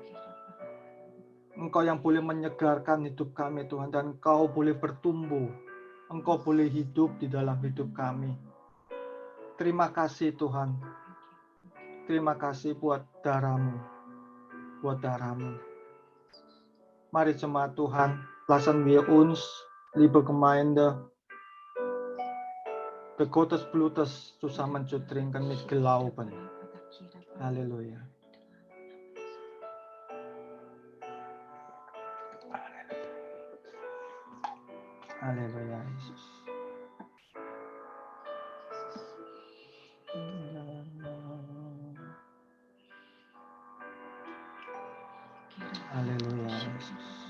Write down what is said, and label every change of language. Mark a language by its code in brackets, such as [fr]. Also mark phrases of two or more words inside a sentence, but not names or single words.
[id] Engkau yang boleh menyegarkan hidup kami Tuhan, dan Engkau boleh bertumbuh, Engkau boleh hidup di dalam hidup kami. Terima kasih Tuhan, terima kasih buat darah-Mu, buat darah-Mu. Mari jemaat Tuhan, [de] lassen wir uns, liebe Gemeinde, the Gottes Blutes zusammen zu trinken mit Glauben. [id] Halleluja. Halleluja, Yesus. Halleluja, Yesus.